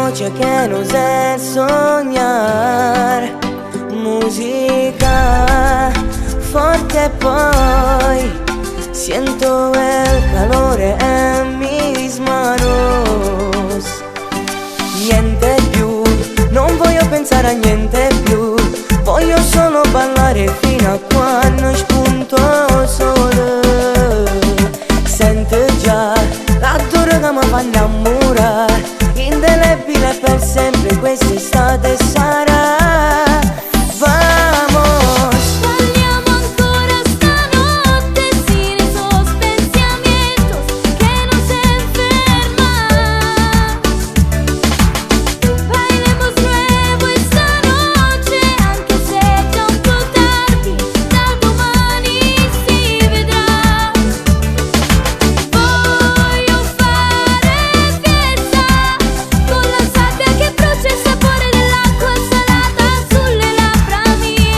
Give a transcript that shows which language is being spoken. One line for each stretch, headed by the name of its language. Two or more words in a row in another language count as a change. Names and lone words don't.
Spanish: que nos hace soñar. Música fuerte poi, siento el calor en mis manos.
Italian: Niente più, non voglio pensare a niente più, voglio solo ballare fino a quando spunto sole. Sento già l'odore che mi fa innamorare, indelebile per sempre quest'estate sarà.
Spanish: Vamos, Bailamos
Italian: ancora stanotte
Spanish: sin esos pensamientos que nos enferman. Bailemos nuevo esta noche,
Italian: anche se già un po' tardi, da domani si vedrà. Voglio fare fiesta con la sabbia che brucia il sapore dell'acqua salata sulle labbra mie.